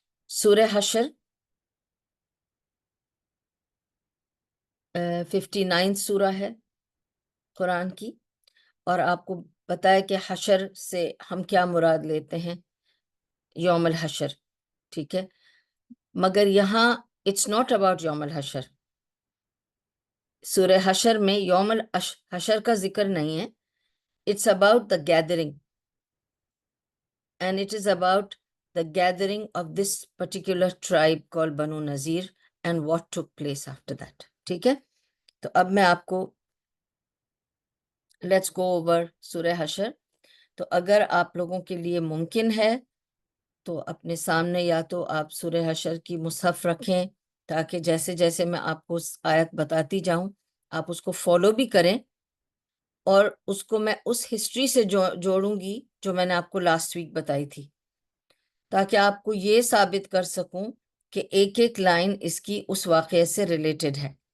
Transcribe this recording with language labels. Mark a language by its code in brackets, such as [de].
[ur] سورہ حشر 59 سورہ ہے قرآن کی، اور آپ کو بتایا کہ حشر سے ہم کیا مراد لیتے ہیں، یوم الحشر. ٹھیک ہے، مگر یہاں [en] it's not about [ur] یوم الحشر. سورہ حشر میں یوم الحشر کا ذکر نہیں ہے. It's about the gathering, and it is about [en] the gathering of this particular tribe called Banu Nazir and what took place after that. [ur] ٹھیک ہے، تو اب میں آپ کو [en] let's go over [ur] سورہ حشر. تو اگر آپ لوگوں کے لیے ممکن ہے تو اپنے سامنے یا تو آپ سورہ حشر کی مصحف رکھیں تاکہ جیسے جیسے میں آپ کو آیت بتاتی جاؤں آپ اس کو فالو بھی کریں، اور اس کو میں اس ہسٹری سے جوڑوں گی جو میں نے آپ کو لاسٹ ویک بتائی تھی، تاکہ آپ کو یہ ثابت کر سکوں کہ ایک ایک لائن اس کی اس واقعے سے ریلیٹڈ ہے.